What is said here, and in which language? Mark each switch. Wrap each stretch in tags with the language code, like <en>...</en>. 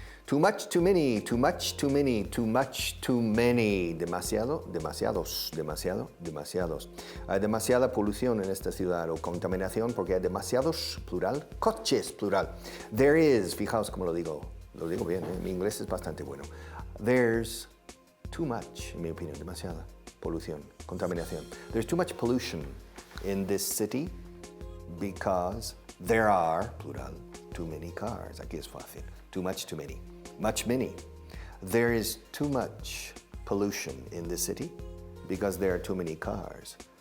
<en>Too much, too many, too much, too many, too much, too many.</en> <es>Demasiado, demasiados, demasiado, demasiados. Hay demasiada polución en esta ciudad o contaminación porque hay demasiados, plural, coches, plural. There is, fijaos cómo lo digo bien, mi inglés es bastante bueno. There's too much, en mi opinión, demasiada polución, contaminación.</es> <en>There's too much pollution in this city because there are, plural, too many cars. Aquí es fácil. Too much, too many. Much, many. There is too much pollution in the city because there are too many cars.</en>